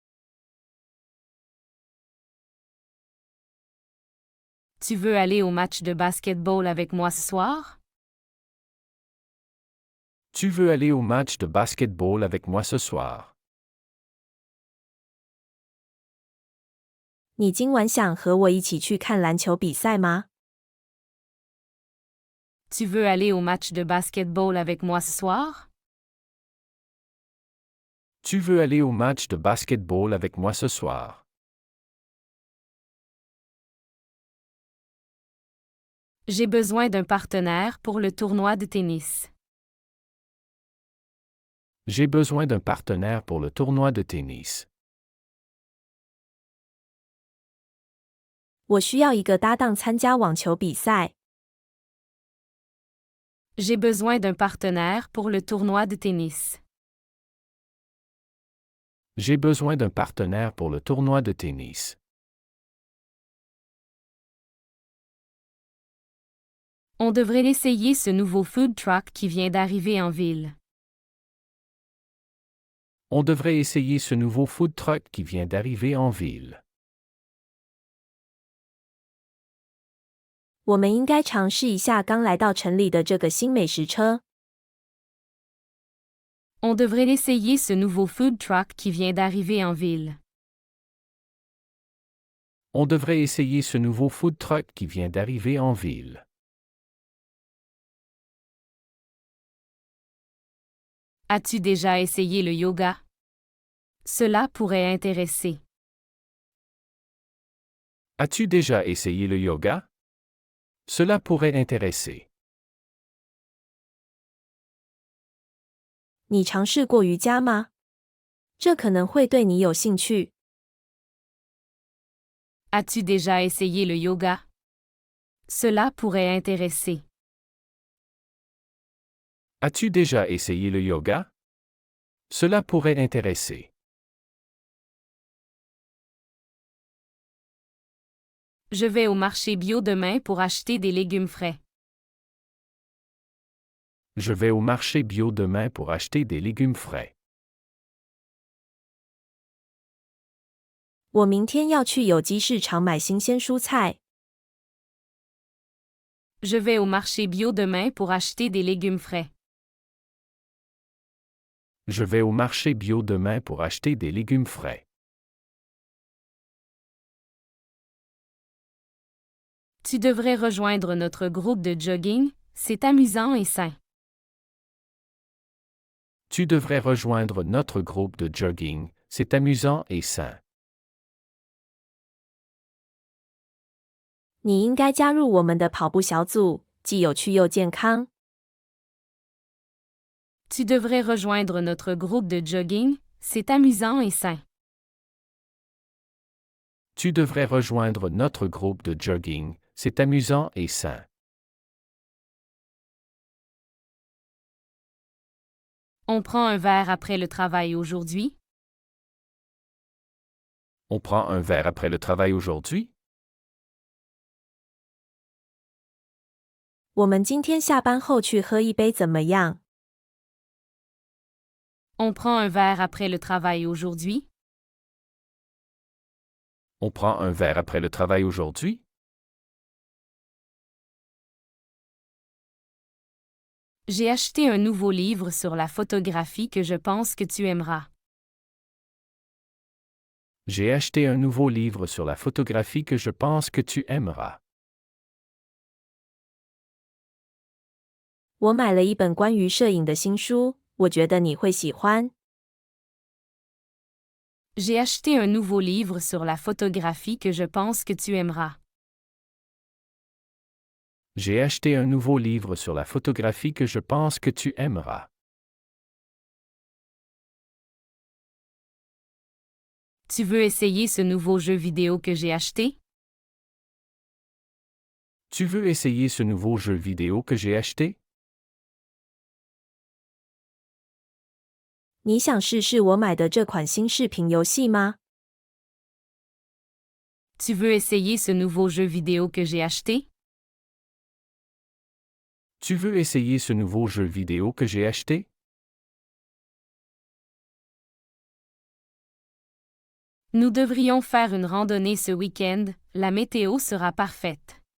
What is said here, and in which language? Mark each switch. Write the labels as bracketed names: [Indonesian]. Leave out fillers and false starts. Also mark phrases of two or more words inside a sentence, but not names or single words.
[French] Tu veux aller au match de basketball avec moi ce soir? Tu veux aller au match de basketball avec moi ce soir? [Chinese] 你今晚想和我一起去看篮球比赛吗？ [French] Tu veux aller au match de basketball avec moi ce soir? Tu veux aller au match de basketball avec moi ce soir? J'ai besoin d'un partenaire pour le tournoi de tennis. J'ai besoin d'un partenaire pour le tournoi de tennis. [Chinese] 我需要一个搭档参加网球比赛。 [French] J'ai besoin d'un partenaire pour le tournoi de tennis. J'ai besoin d'un partenaire pour le tournoi de tennis. On devrait essayer ce nouveau [English] food truck [French] qui vient d'arriver en ville. On devrait essayer ce nouveau [English] food truck [French] qui vient d'arriver en ville. [Chinese] 我们应该尝试一下刚来到城里的这个新美食车。 [French] On devrait essayer ce nouveau [English] food truck [French] qui vient d'arriver en ville. On devrait essayer ce nouveau [English] food truck [French] qui vient d'arriver en ville. As-tu déjà essayé le yoga? Cela pourrait intéresser. As-tu déjà essayé le yoga? Cela pourrait intéresser. [Chinese] 你尝试过瑜伽吗？这可能会对你有兴趣。 [French] As-tu déjà essayé le yoga? Cela pourrait intéresser. As-tu déjà essayé le yoga? Cela pourrait intéresser. Je vais au marché bio demain pour acheter des légumes frais. Je vais au marché bio demain pour acheter des légumes frais. [Chinese] 我明天要去有机市场买新鲜蔬菜。 [French] Je vais au marché bio demain pour acheter des légumes frais. Je vais au marché bio demain pour acheter des légumes frais. Tu devrais rejoindre notre groupe de jogging, c'est amusant et sain. Tu devrais rejoindre notre groupe de jogging, c'est amusant et sain. [Chinese] 你应该加入我们的跑步小组，既有趣又健康。 [French] Tu devrais rejoindre notre groupe de jogging, c'est amusant et sain. Tu devrais rejoindre notre groupe de jogging, c'est amusant et sain. On prend un verre après le travail aujourd'hui? On prend un verre après le travail aujourd'hui? [Chinese] 我们今天下班后去喝一杯怎么样？ [French] On prend un verre après le travail aujourd'hui? On prend un verre après le travail aujourd'hui? J'ai acheté un nouveau livre sur la photographie que je pense que tu aimeras. J'ai acheté un nouveau livre sur la photographie que je pense que tu aimeras. [Chinese] 我买了一本关于摄影的新书，我觉得你会喜欢。 [French] J'ai acheté un nouveau livre sur la photographie que je pense que tu aimeras. J'ai acheté un nouveau livre sur la photographie que je pense que tu aimeras. Tu veux essayer ce nouveau jeu vidéo que j'ai acheté? Tu veux essayer ce nouveau jeu vidéo que j'ai acheté? [Chinese] 你想试试我买的这款新视频游戏吗？ [French] Tu veux essayer ce nouveau jeu vidéo que j'ai acheté? Tu veux essayer ce nouveau jeu vidéo que j'ai acheté? Nous devrions faire une randonnée ce week-end, la météo sera parfaite.